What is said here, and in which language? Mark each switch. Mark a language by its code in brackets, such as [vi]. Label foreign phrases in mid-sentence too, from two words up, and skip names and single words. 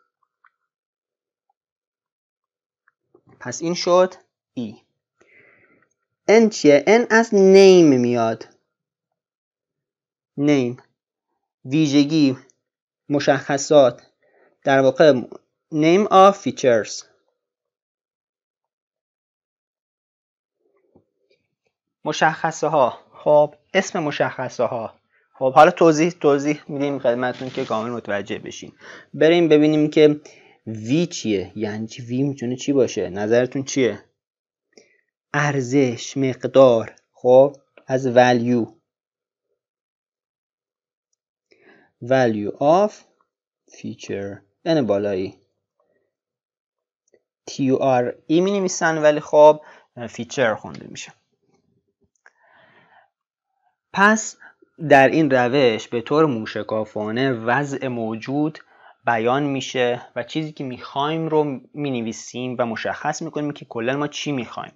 [fa] پس این شد ای. N چیه؟ N از name میاد. name ویژگی، مشخصات، در واقع [en] name of features. [fa] مشخصه ها. خب اسم مشخصه ها. خب حالا توضیح میدیم خدمتتون که کامل متوجه بشین. بریم ببینیم که وی چیه. یعنی چی وی میتونه چی باشه؟ نظرتون چیه؟ ارزش، مقدار. خب از [en] value of feature [fa] یعنی بالایی. TURE می نویسن ولی خب فیچر خونده میشه. پس در این روش به طور موشکافانه وضع موجود بیان میشه و چیزی که میخوایم رو مینویسیم و مشخص میکنیم که کلا ما چی میخوایم.